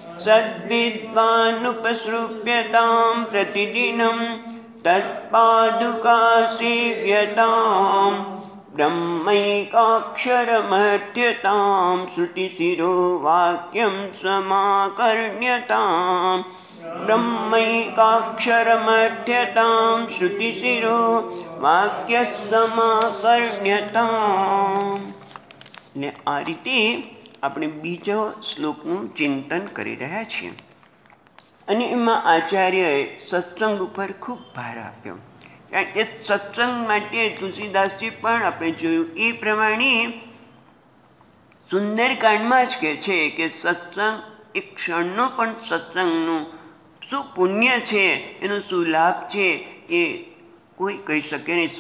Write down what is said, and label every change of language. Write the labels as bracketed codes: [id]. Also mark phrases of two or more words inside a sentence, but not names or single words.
[sa] सद्विद्वानुपसृप्यतां प्रतिदिनं तत्पादुकासेव्यताम् ब्रह्मैकाक्षरमध्यतां श्रुतिशिरो वाक्यं समाकर्ण्यतां ब्रह्मैकाक्षरमध्यतां श्रुतिशिरो वाक्य समाकर्ण्यतां। [gu] ને આ રીતે આપણે બીજો શ્લોકનું ચિંતન કરી રહ્યા છીએ અને એમાં આચાર્યએ સત્સંગ ઉપર ખૂબ ભાર આપ્યો, કારણ કે સત્સંગ માટે તુલસીદાસજી પણ આપણે જોયું એ પ્રમાણે સુંદરકાંડમાં જ કહે છે કે સત્સંગ એક ક્ષણનો પણ સત્સંગનું શું પુણ્ય છે, એનો શું લાભ છે એ કોઈ કહી શકે નહીં.